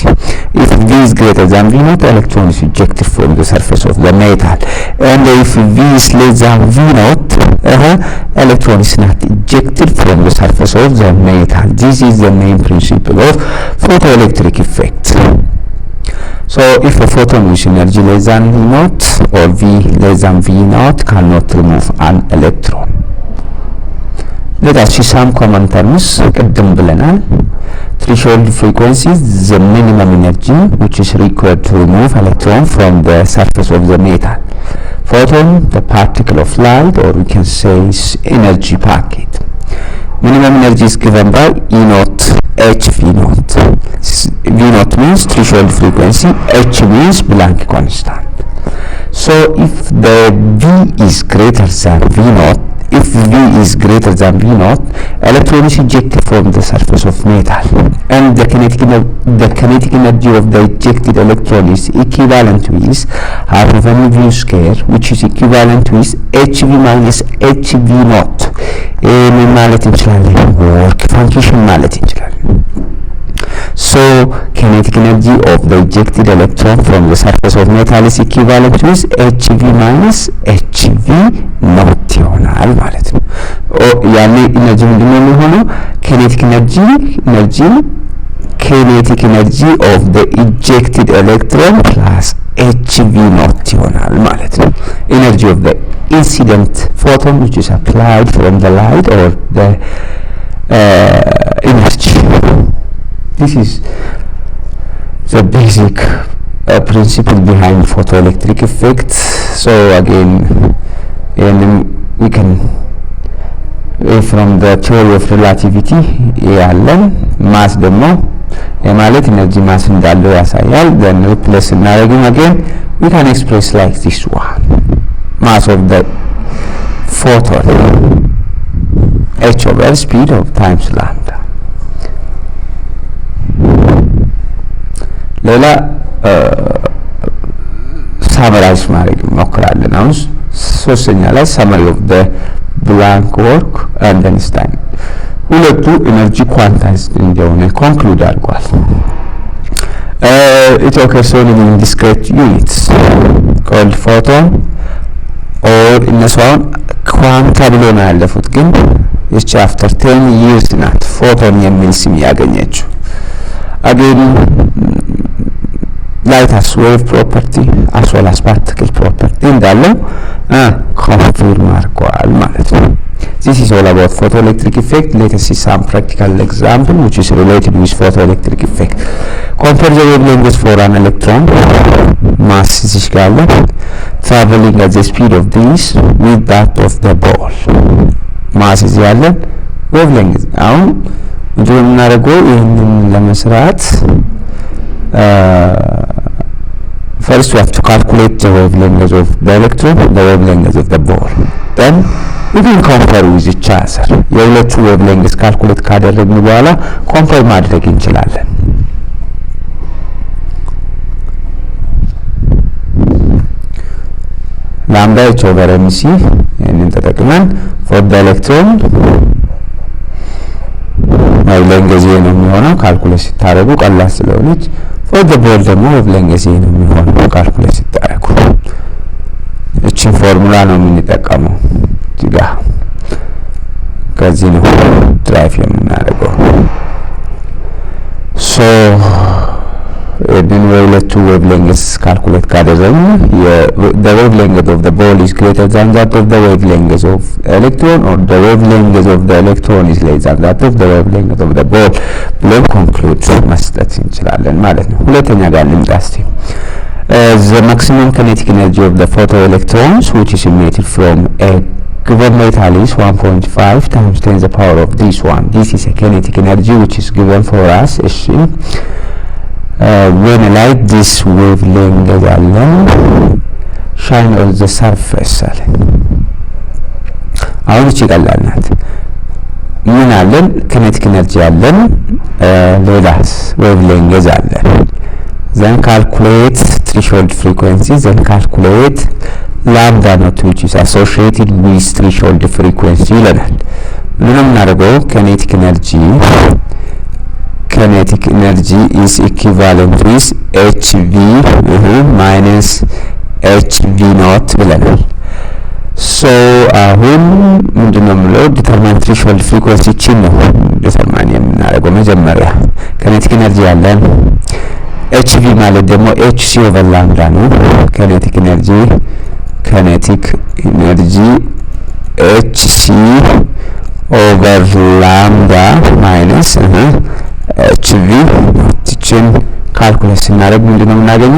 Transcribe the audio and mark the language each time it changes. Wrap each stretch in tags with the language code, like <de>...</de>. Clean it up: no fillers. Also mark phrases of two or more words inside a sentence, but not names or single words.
<en>If V is greater than V naught, electron is ejected from the surface of the metal, and if V is less than V naught, electron is not ejected from the surface of the metal. This is the main principle of photoelectric effect. So if a photon with energy less than V naught or V less than V naught cannot remove an electron. Let us see some common terms.</en> <am>ቅድም ብለናል።</am> <en>Threshold frequency is the minimum energy which is required to remove electron from the surface of the metal. Photon, the particle of light, or we can say energy packet. Minimum energy is given by E naught, HV naught. V naught means threshold frequency, H means blank constant. So if the V is greater than V naught, if V is greater than V naught, electron is ejected from the surface of metal, and the kinetic energy of the ejected electron is equivalent with half of m v square, which is equivalent with hv minus hv naught.</en> <am>ምን ማለት እንችላለን?</am> <en>work function</en> <am>ማለት እንችላለን።</am> <en>So kinetic energy of the ejected electron from the surface of metal is equivalent with hv minus hv naught</en> <am>ይሆናል ማለት ነው። ያኔ ኢነርጂ ምንድነው የሚሆነው?</am> <en>kinetic energy of the ejected electron plus hv naught</en> <am>ይሆናል ማለት ነው።</am> <en>energy of the incident photon which is applied from the light or the energy. This is the basic principle behind photoelectric effect. So again, we can from the theory of relativity</en> <am>ያለን ማስ ደግሞ የማለት ኢነርጂ ማስ እንዳለው ያሳያል።</am> <en>then replace እናደርግም again we can express like this one, mass of the photon h over speed of times lambda.</en> <am>ሌላ ሳመራይዝ ማድረግ እንሞክራለን። አሁን ሶስተኛ ላይ</am> <en>summary of the blank work and Einstein</en> <am>ሁለቱ ኢነርጂ ኳንታይዝድ እንደሆነ ኮንክሉድ አድርጓል።</am> <en>it occurs only in discrete units called photon or</en> <am>እነሱ አሁን ኳንታ ብሎ ነው ያለፉት፣ ግን ይህች</am> <en>after 10 years</en> <am>ናት ፎቶን የሚል ስም ያገኘችው።</am> <en>again light has wave property as well as particle property</en> <am>እንዳለው ኮንፊርም አድርጓል ማለት ነው።</am> <en>This is all about photoelectric effect. Let us see some practical example which is related with photoelectric effect. Compare the wavelength for an electron mass</en> <am>እዚህ ጋር አለ</am> <en>traveling at the speed of this with that of the ball.</en> <am>mass እዚህ ያለ wavelength አሁን ምንድነው የምናደርገው? ይህንን ለመስራት</am> <en>first we have to calculate the wavelength of the electron, the wavelength of the ball. Then we can compare with each other.</en> <am>የሁለቱ wavelengths ካልኩሌት ካደረግን በኋላ ኮምፔር ማድረግ እንችላለን። ላምዳ h over mc ይህንን ተጠቅመን</am> <en>for the electron</en> <am>wavelength ነው የሚሆነው ካልኩሌት ሲታረጉ ቀላል ስለሆነች፣</am> <en>for the ball</en> <am>ደግሞ wavelength ነው የሚሆነው ካልኩሌት ሲታረጉ። እቺን ፎርሙላ ነው የምንጠቀመው እዚህ ጋር ከዚህ ነው ድራይቭ የምናደርገው። ሶ የሁለቱ wavelengths ካልኩሌት ካደረግን</am> <en>the wavelength of the ball is greater than that of the wavelength of electron or the wavelength of the electron is less than that of the wavelength of the ball</en> <am>ብለን ኮንክሉድ መስጠት እንችላለን ማለት ነው። ሁለተኛ ጋር ልምጣ እስቲ።</am> <en>The maximum kinetic energy of the photoelectrons which is emitted from a given metal is 1.5 times 10 to the power of this one. This is a kinetic energy which is given for us. When I light this wavelength አለን shine on the surface አለ።</en> <am>አሁን እቺ ቀላል ናት። ምን አለን?</am> <en>kinetic energy</en> <am>አለን፣ ሌላስ</am> <en>wavelength አለን። then calculate threshold frequency, then calculate lambda naught which is associated with threshold frequency</en> <am>ይለናል። ምንም እናደርገው</am> <en>kinetic energy is equivalent with hv minus hv naught ብለናል። so</en> <am>አሁን ምንድነው የምለው</am> <en>determine threshold frequency</en> <am>ችን ነው determine የምናደርገው። መጀመሪያ</am> <en>kinetic energy</en> <am>ያለን hv ማለት ደግሞ</am> <en>hc over lambda</en> <am>ነው።</am> <en>kinetic energy hc over lambda minus hv</en> <am>ችን ካልኩሌት ስናደርግ ምንድነው የምናገኘው?</am>